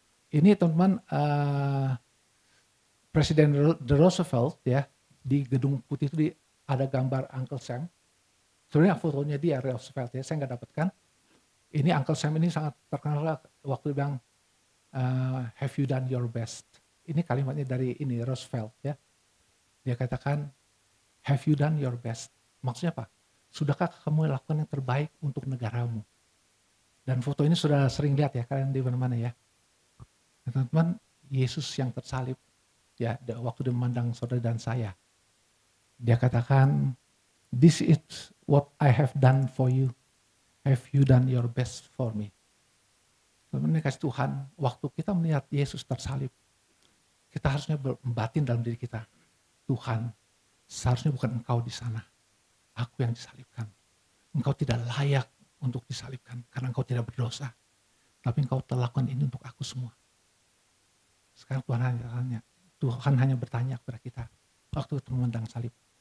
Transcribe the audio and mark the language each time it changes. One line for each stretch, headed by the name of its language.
Indonesian: Ini teman-teman Presiden Roosevelt ya, di Gedung Putih itu ada gambar Uncle Sam. Sebenarnya fotonya dia Roosevelt ya, saya nggak dapatkan. Ini Uncle Sam ini sangat terkenal waktu bilang
English: have you done your best.
Indonesian: Ini kalimatnya dari ini Roosevelt ya. Dia katakan
English: have you done your best.
Indonesian: Maksudnya apa? Sudahkah kamu lakukan yang terbaik untuk negaramu? Dan foto ini sudah sering lihat ya kalian di mana-mana ya. Teman-teman, Yesus yang tersalib ya waktu dia memandang saudara dan saya. Dia katakan
English: this is what I have done for you. Have you done your best for me?
Indonesian: Teman-teman kasih Tuhan, waktu kita melihat Yesus tersalib, kita harusnya berbatin dalam diri kita. Tuhan, seharusnya bukan engkau di sana. Aku yang disalibkan. Engkau tidak layak untuk disalibkan karena engkau tidak berdosa. Tapi engkau telah lakukan ini untuk aku semua. Sekarang Tuhan hanya bertanya kepada kita waktu itu memandang salib.